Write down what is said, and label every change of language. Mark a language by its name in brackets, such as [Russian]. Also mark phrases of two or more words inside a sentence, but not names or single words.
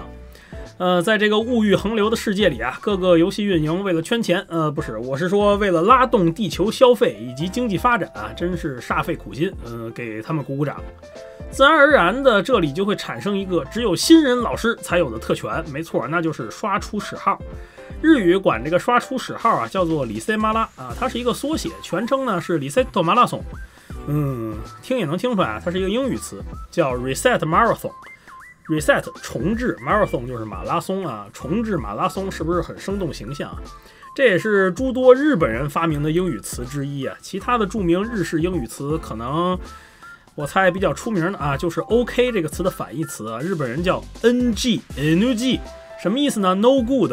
[Chinese] 在这个物欲横流的世界里啊，各个游戏运营为了圈钱，我是说为了拉动地球消费以及经济发展啊，真是煞费苦心，给他们鼓鼓掌。自然而然的，这里就会产生一个只有新人老师才有的特权，没错，那就是刷初始号。日语管这个刷初始号啊叫做リセマラ啊，它是一个缩写，全称呢是リセットマラソン。听也能听出来啊，它是一个英语词，叫 [English] Reset Marathon。 [Chinese] Reset 重置 ，Marathon 就是马拉松啊，重置马拉松是不是很生动形象啊？这也是诸多日本人发明的英语词之一啊。其他的著名日式英语词，可能我猜比较出名的啊，就是 OK 这个词的反义词啊，日本人叫 NG， 什么意思呢 ？ [English] No good。